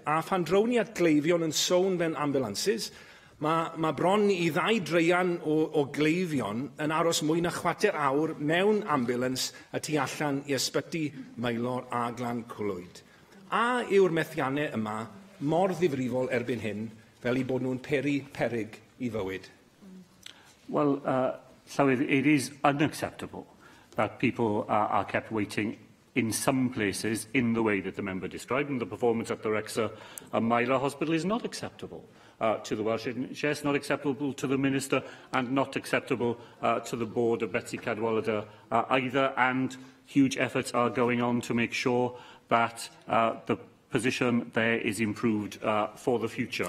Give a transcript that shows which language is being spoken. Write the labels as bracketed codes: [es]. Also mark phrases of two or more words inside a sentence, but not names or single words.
[cy] A phan drown ni at gleifion yn sôn mewn ambulances, mae bron i 2 dreian o gleifion yn aros mwy na 4 awr mewn ambulans y tu allan i ysbyty Maelor a Glan Clwyd. A yw'r methiannau yma mor ddifrifol erbyn hyn fel I bod nhw'n perig I fywyd? [en] Well, so it is unacceptable that people are kept waiting in some places in the way that the member described, and the performance at the Wrexham and Myra Hospital is not acceptable to the Welsh NHS, not acceptable to the Minister, and not acceptable to the board of Betsy Cadwallader either, and huge efforts are going on to make sure that the position there is improved for the future.